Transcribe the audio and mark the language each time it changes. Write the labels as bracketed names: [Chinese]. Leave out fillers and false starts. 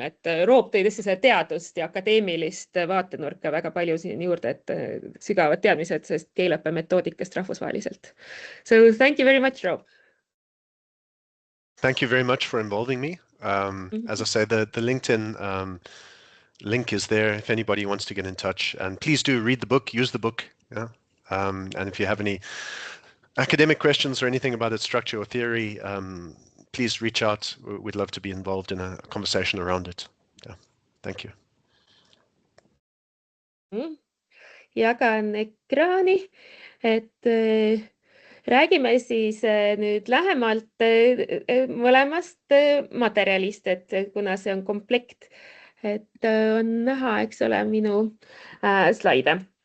[Estonian] Et Roob tõi tõesti teadust ja akadeemilist vaatenurka väga palju siin juurde, et sügavad teadmised sellest keeleõppe metoodikast rahvusvaheliselt. [English] So thank you very much, Roob. Thank you very much for involving me. As I say, the LinkedIn link is there if anybody wants to get in touch. And please do read the book, use the book. Yeah. And if you have any academic questions or anything about its structure or theory, please reach out. We'd love to be involved in a conversation around it. Yeah. Thank you. [Estonian] Jagan ekraani, et räägime siis nüüd lähemalt mõlemast materjalist, et kuna see on komplekt, et on näha, eks ole, minu slaide.